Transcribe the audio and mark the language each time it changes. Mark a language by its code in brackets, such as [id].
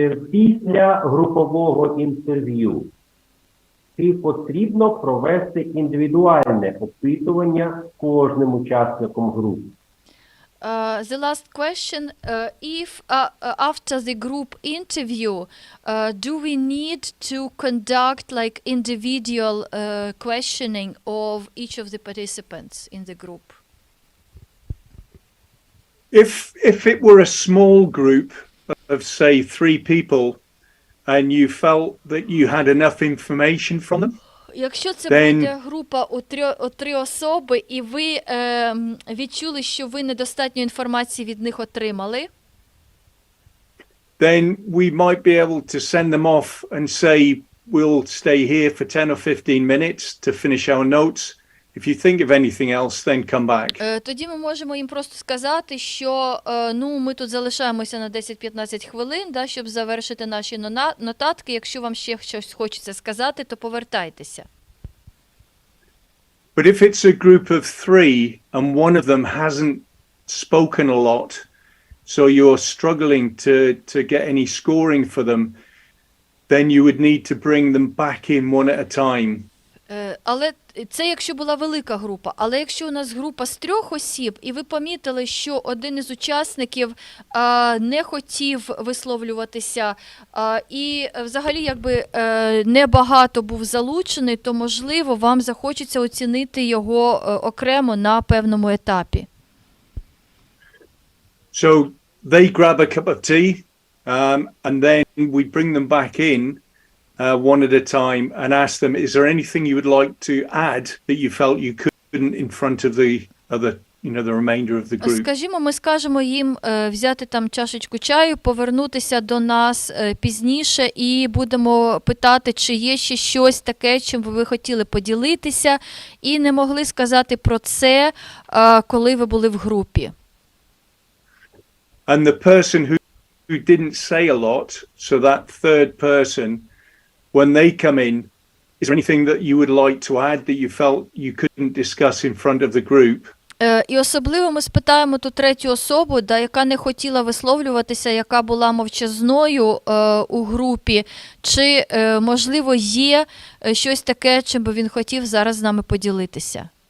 [uk] Після групового інтерв'ю чи потрібно провести індивідуальне опитування кожним учасником групи? [en] The last question, if after the group interview, do we need to conduct like individual questioning of each of the participants in the group? If it were a small group of, say, 3 people, and you felt that you had enough information from them, [uk] якщо це буде група у 3 особи, і ви відчули, що ви недостатньо інформації від них отримали, [en] then we might be able to send them off and say, we'll stay here for 10 or 15 minutes to finish our notes. If you think of anything else, then come back. [uk] Тоді ми можемо їм просто сказати, що ми тут залишаємося на 10-15 хвилин, щоб завершити наші нотатки. Якщо вам ще щось хочеться сказати, то повертайтеся. [en] But if it's a group of 3 and one of them hasn't spoken a lot, so you're struggling to get any scoring for them, then you would need to bring them back in one at a time. [uk] Але це якщо була велика група. Але якщо у нас група з 3 осіб, і ви помітили, що один із учасників не хотів висловлюватися, і взагалі небагато був залучений, то, можливо, вам захочеться оцінити його окремо на певному етапі. [en] So they grab a cup of tea, and then we bring them back in one at a time and ask them, is there anything you would like to add that you felt you couldn't in front of the other, the remainder of the group? [uk] Скажімо, ми скажемо їм взяти там чашечку чаю, повернутися до нас пізніше і будемо питати, чи є ще щось таке, чим ви хотіли поділитися, і не могли сказати про це, коли ви були в групі. [en] And the person who didn't say a lot, so that third person, when they come in, is there anything that you would like to add that you felt you couldn't discuss in front of the group? [uk] І особливо ми спитаємо ту третю особу, яка не хотіла висловлюватися, яка була мовчазною у групі, чи, можливо, є щось таке, чим би він хотів зараз з нами поділитися.